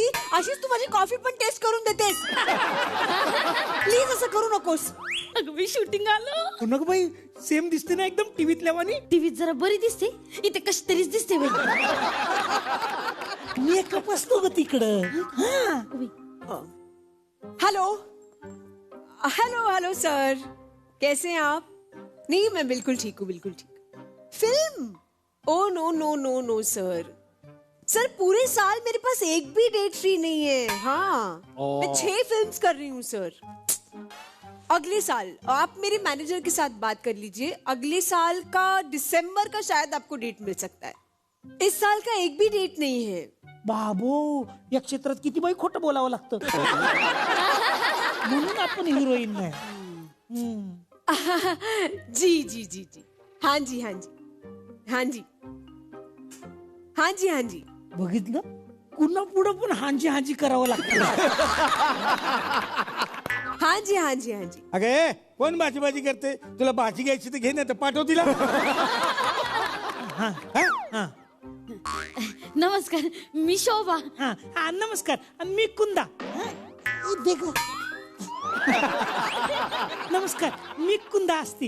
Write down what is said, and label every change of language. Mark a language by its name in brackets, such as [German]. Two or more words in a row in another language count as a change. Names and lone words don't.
[Marathi] अशीच तू माझी कॉफी पण टेस्ट करून देतेस. प्लीज असं करू नकोस. अगं मी शूटिंग आलो. नको बाई, सेम दिसते ना एकदम टीव्हीतल्या वाणी. टीव्हीत जरा बरी दिसते, इथे कशी तरीच दिसते बाई. मेकअप असतो ग तिकडं. [English] hello hello hello [Hindi] सर, कैसे हैं आप? नहीं मैं बिल्कुल ठीक हूँ, बिल्कुल ठीक। फिल्म? [English] oh no no no no [Hindi] सर, सर पूरे साल मेरे पास एक भी डेट फ्री नहीं है। हाँ, मैं 6 फिल्म्स कर रही हूँ सर। अगले साल आप मेरे मैनेजर के साथ बात कर लीजिए, अगले साल का दिसंबर का शायद आपको डेट मिल सकता है। इस साल का एक भी डेट नहीं है। [Marathi] बाबो, या क्षेत्रात किती बाई खोटं बोलावं लागतं म्हणून आपण हिरोईन नाही। [Hindi] जी जी जी जी, हाँ जी हाँ जी हाँ जी हाँ जी हाँ जी। [Marathi] बघितलं, पुन्हा पुढं पण [Hindi] हांजी हांजी [Marathi] करावं लागतं। [Hindi] हाँ जी हाँ जी हाँ जी। [Marathi] अगे कोण भाजी भाजी करते? तुला भाजी घ्यायची तर घे, नाही तर पाठव तिला। नमस्कार, मी शोभा। हाँ हाँ नमस्कार, आणि मी कुंदा। देखो नमस्कार, मी कुंदा असती।